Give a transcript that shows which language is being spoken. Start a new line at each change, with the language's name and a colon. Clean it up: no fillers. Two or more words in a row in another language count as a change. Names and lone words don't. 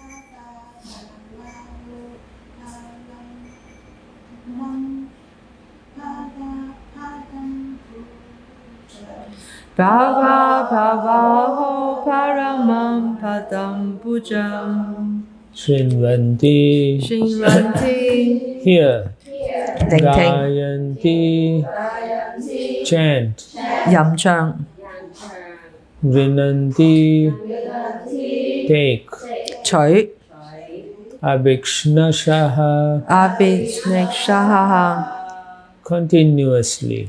Sanskrit: भव भवहो परमं पदं भुजम्. Shrinvanti. Shrinvanti.
English: Here.
Chinese: 聆聽
Sanskrit: Gayanti. Chant.
Chinese: 吟唱
Sanskrit: Grinanti. Take.
Chinese: 取
Sanskrit: Abhikshnashaha. abhisnekshaha
English: Continuously.